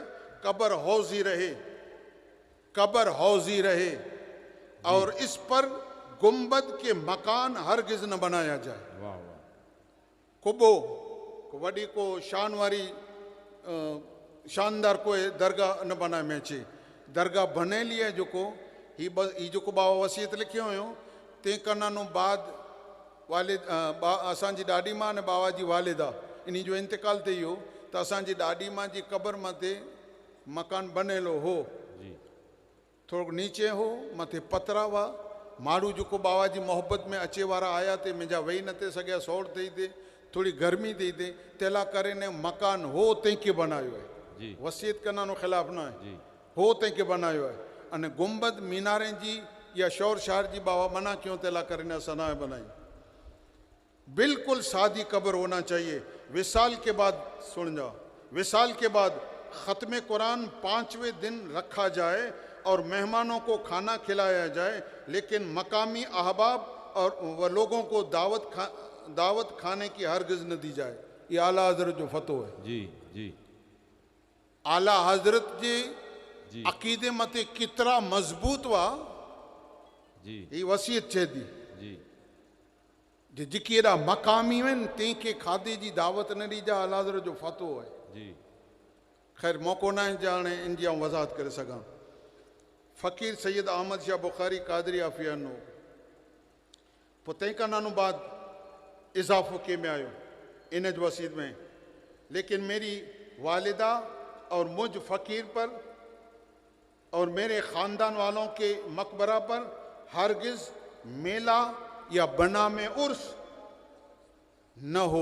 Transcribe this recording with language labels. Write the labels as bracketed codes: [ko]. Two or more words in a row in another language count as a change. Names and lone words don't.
[ur] قبر حوضی رہے اور اس پر گنبد کے مکان ہرگز نہ بنایا جائے. [kfr] कुबो को वडी को शान वारी शानदार कोई दरगाह न बनाए में अचे। [sd] दरगाह बने लिए जो को बाबा वसीयत लिखियो हुयो ते कनानो बाद वालिद असांजी ॾाॾी मां ने बाबा जी वालिदा इन जो इंतकाल थी वियो त असांजी ॾाॾी मां जी क़ब्र मथे मकान बनेलो हो, थोरो नीचे हो, मथे पतरा हुआ। माण्हू जो बाबा जी मोहब्बत में अचे वारा आया ते मुंहिंजा वेही न थे सघिया, सोड़ थी थिए, थोड़ी गर्मी थी थिए, तेला करे ने मकान हो तंहिंखे बनायो है। वसीयत कनानो ख़िलाफ़ न है, हो तंहिंखे बनायो है। अने गुंबद मीनारे जी या शौर शहर जी बाबा मना क्यों तेला करे ने असां न बनाई। [ur] بالکل سادی قبر ہونا چاہیے. وصال کے بعد، سن جاؤ، وصال کے بعد ختم قرآن 5ویں دن رکھا جائے اور مہمانوں کو کھانا کھلایا جائے، لیکن مقامی احباب اور وہ لوگوں کو دعوت کھانے کی ہرگز نہ دی جائے. [sd] ये आला हजरत जो फतो है जी जी आला हजरत जी जे अकीदे मते कितरा मजबूत हुआ जी ये वसीयत चे दी जी जे जिकी एॾा मकामी आहिनि तंहिंखे खाधे जी दावत न ॾिजा। आला हजरत जो फतो है। जी ख़ैर मौक़ो न आहे जे हाणे इन जी आउं वज़ाहत करे सघां। फ़क़ीर सैयद अहमद शाह बुखारी क़ादरी आफ़ियानो पोइ तंहिंखां नानो बाद इज़ाफ़ो के में आयो इन जो वसीयत में, [ur] لیکن میری والدہ اور مجھ فقیر پر اور میرے خاندان والوں کے مقبرہ پر ہرگز میلہ یا بنا میں عرس نہ ہو.